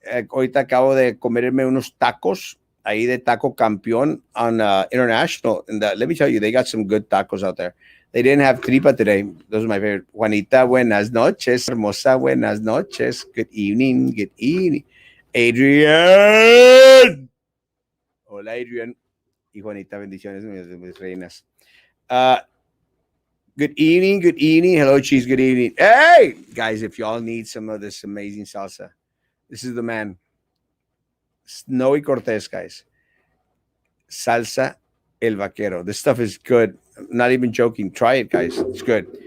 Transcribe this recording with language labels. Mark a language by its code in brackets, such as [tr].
[es] Ahorita acabo de comerme unos tacos ahí de Taco Campeón on International. [en] And let me tell you, they got some good tacos out there. They didn't have tripa today. Those are my favorite. Juanita, [es] buenas noches. Hermosa, buenas noches. [en] Good evening. Good evening. [es] Adrian. Hola, Adrian. Y Juanita, bendiciones, mis reinas. [en] Uh, Good evening. Good evening. Hello, cheese. Good evening. Hey, guys, if y'all need some of this amazing salsa, this is the man. Snowy Cortez, guys. Salsa El Vaquero. This stuff is good. I'm not even joking. Try it, guys. It's good.